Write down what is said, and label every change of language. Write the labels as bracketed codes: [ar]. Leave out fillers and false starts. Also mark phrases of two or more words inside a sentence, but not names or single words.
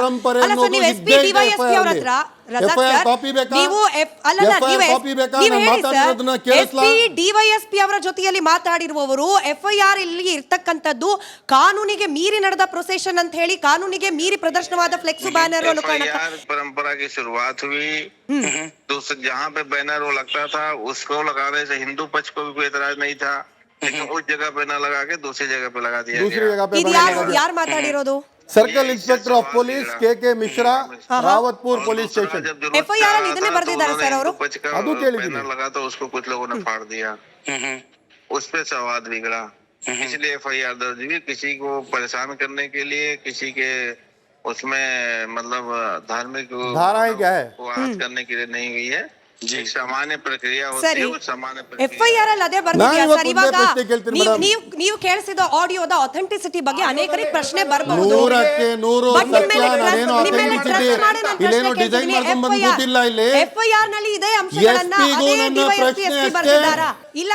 [kn] ಅಲ್ಲ ಸರ್, ನೀವು SP DYSP ಅವರ ಹತ್ರ DYSP ಅವರ ಜೊತೆಯಲ್ಲಿ ಮಾತಾಡಿರುವವರು FIR ಇಲ್ಲಿ ಇರ್ತಕ್ಕಂಥದ್ದು ಕಾನೂನಿಗೆ ಮೀರಿ ನಡೆದ ಪ್ರೊಸೆಷನ್ ಅಂತ ಹೇಳಿ, ಕಾನೂನಿಗೆ ಮೀರಿ ಪ್ರದರ್ಶನವಾದ [en] flex banner [kn] ಅನ್ನೋ ಕಾರಣಕ್ಕೆ [hi] परंपरा की शुरुआत हुई। दूसरे जहाँ पे बैनर वो लगता था उसको लगाने से हिंदू पक्ष को भी कोई एतराज नहीं था, लेकिन उस जगह पे न लगा के दूसरी जगह पे लगा दिया गया। [kn] ಯಾರು ಮಾತಾಡಿರೋದು? [en] circle inspector of police KK Mishra, Rawatpur police station. [kn] FIR ಅಲ್ಲಿ ಇದನ್ನೇ ಬರ್ದಿದ್ದಾರೆ ಸರ್ ಅವರು. ಅದು ಕೇಳಿದ್ದೀನಿ. [hi] बैनर लगा तो उसको कुछ लोगों ने फाड़ दिया, उस पे संवाद बिगड़ा, इसलिए FIR दर्ज हुई। किसी को परेशान करने के लिए, किसी के उसमें मतलब धार्मिक धाराएं क्या है को आहत करने के लिए नहीं हुई है। सामान्य प्रक्रिया होती है, वो सामान्य [kn] FIR ಅಲ್ಲಿ ಅದೇ ಬರ್ದಿದ್ಯಾ ಸರ್? ಇವಾಗ ನೀವು ಕೇಳಿಸಿದ ಆಡಿಯೋದ ಅಥೆಂಟಿಸಿಟಿ ಬಗ್ಗೆ ಅನೇಕರಿಗೆ ಪ್ರಶ್ನೆ ಬರಬಹುದು. 100ಕ್ಕೆ 100 ಸತ್ಯ. ನಾನೇನು ಅಥೆಂಟಿಸಿಟಿ ಇಲ್ಲೇನೋ ಡಿಸೈನ್ ಮಾಡ್ಕೊಂಡು ಬಂದು ಗೊತ್ತಿಲ್ಲ. ಇಲ್ಲಿ FIR ನಲ್ಲಿ ಇದೇ ಅಂಶಗಳನ್ನ ಅದೇ DYSP ಬರ್ದಿದ್ದಾರಾ? ಇಲ್ಲ,